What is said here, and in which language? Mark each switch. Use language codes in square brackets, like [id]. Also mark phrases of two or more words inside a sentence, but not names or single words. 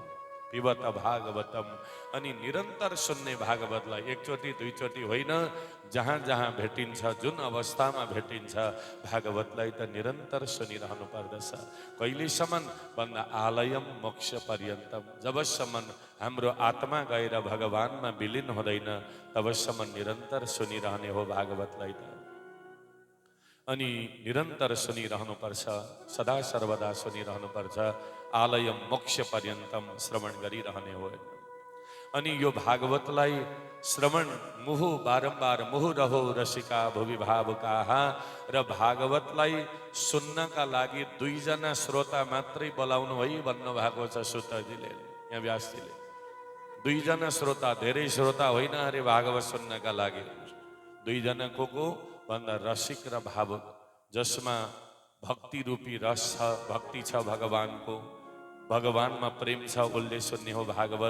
[sa] पिबत भागवतम, [ne] अनि निरन्तर सुन्ने भागवतलाई एकचोटि दुईचोटि होइन, जहाँ जहाँ भेटिन्छ, जुन अवस्थामा भेटिन्छ भागवतलाई त निरन्तर सुनिरहनु पर्दछ। कहिलेसम्म भन्दा [sa] आलयम मोक्ष पर्यन्तम, [ne] जबसम्म हाम्रो आत्मा गएर भगवानमा विलिन हुँदैन तबसम्म निरन्तर सुनिरहने हो भागवतलाई त। अनि निरन्तर सुनिरहनुपर्छ, सदा सर्वदा सुनिरहनुपर्छ। [sa] आलयम मोक्ष पर्यन्तम [ne] श्रवण गरिरहने हो। अनि यो भागवतलाई श्रवण मुहु बारम्बार [sa] मुहु रहो रसिका भुवि भावुकाहा, [ne] र भागवतलाई सुन्नका लागि दुईजना श्रोता मात्रै बोलाउनु है भन्नुभएको छ सुतजीले, यहाँ व्यासजीले। दुईजना श्रोता, धेरै श्रोता होइन अरे भागवत सुन्नका लागि। दुईजना को भन्दा रसिक र भावुक, जसमा भक्ति रूपी रस छ, भक्ति छ भगवानको, भगवानमा प्रेम छ, उसले सुन्ने हो भागवत।